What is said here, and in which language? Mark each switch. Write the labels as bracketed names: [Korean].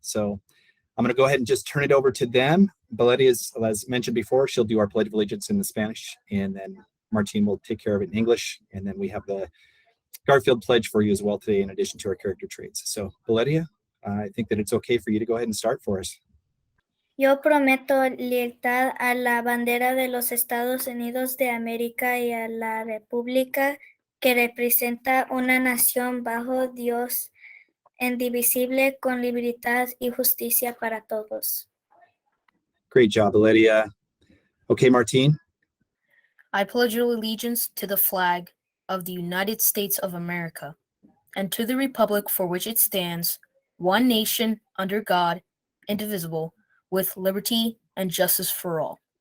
[English] So I'm going to go ahead and just turn it over to them. Valeria, as mentioned before, she'll do our Pledge of Allegiance in the Spanish, and then Martine will take care of it in English, and then we have the Garfield Pledge for you as well today, in addition to our character traits. So Valeria, I think that it's okay for you to go ahead and start for us. [Spanish] Yo prometo lealtad a la bandera de los Estados Unidos de América y a la República que representa una nación bajo Dios, indivisible, con libertad y justicia para todos. [English] Great job, Valeria. Okay, Martine. I pledge allegiance to the flag of the United States of America and to the republic for which it stands, one nation, under God, indivisible, with liberty and justice for all.